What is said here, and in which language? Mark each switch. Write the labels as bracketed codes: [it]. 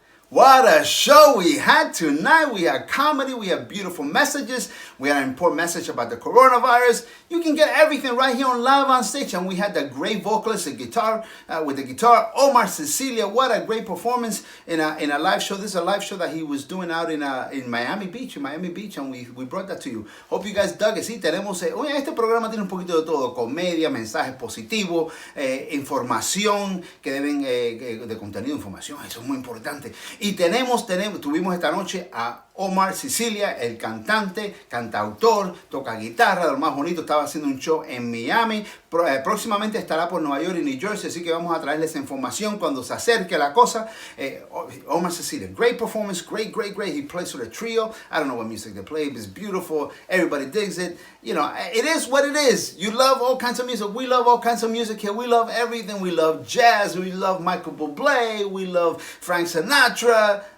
[en] What a show we had tonight. We had comedy, we had beautiful messages, we had an important message about the coronavirus. You can get everything right here on Live on Stage. And we had the great vocalist and guitar, with the guitar, Omar Sicilia. What a great performance in a live show. This is a live show that he was doing out in Miami Beach, and we brought that to you. Hope you guys dug it. [es] Sí, tenemos, este programa tiene un poquito de todo, comedia, mensajes positivos, información, que deben, de contenido, información, eso es muy importante. Y tuvimos esta noche a Omar Sicilia, el cantante, cantautor, toca guitarra, de lo más bonito, estaba haciendo un show en Miami, próximamente estará por Nueva York y New Jersey, así que vamos a traerles información cuando se acerque la cosa. [en] Omar Sicilia, great performance, great, he plays with a trio, I don't know what music they play, but it's beautiful, everybody digs it, you know, it is what it is. You love all kinds of music, we love all kinds of music here, we love everything, we love jazz, we love Michael Bublé, we love Frank Sinatra.